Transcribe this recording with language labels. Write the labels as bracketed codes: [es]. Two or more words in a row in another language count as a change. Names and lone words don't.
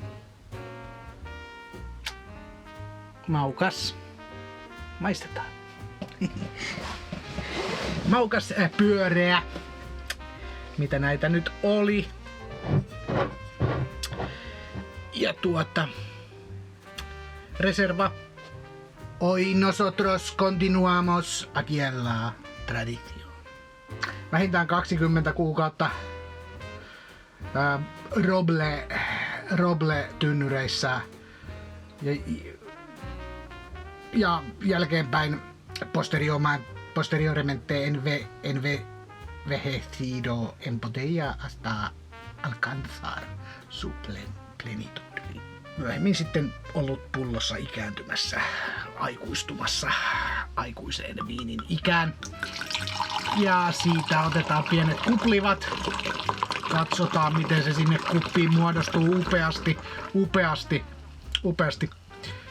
[fi] Maistetaan. Maukas pyöreä. Mitä näitä nyt oli? Ja reserva. [es] Hoy nosotros continuamos aquí en la tradición. [fi] Vähintään 20 kuukautta Roble-tynnyreissä ja jälkeenpäin [es] posteriormente envejecido en botella hasta alcanzar su plenitud. [fi] Myöhemmin sitten ollut pullossa ikääntymässä, aikuistumassa aikuiseen viinin ikään. Ja siitä otetaan pienet kuplivat. Katsotaan miten se sinne kuppiin muodostuu upeasti.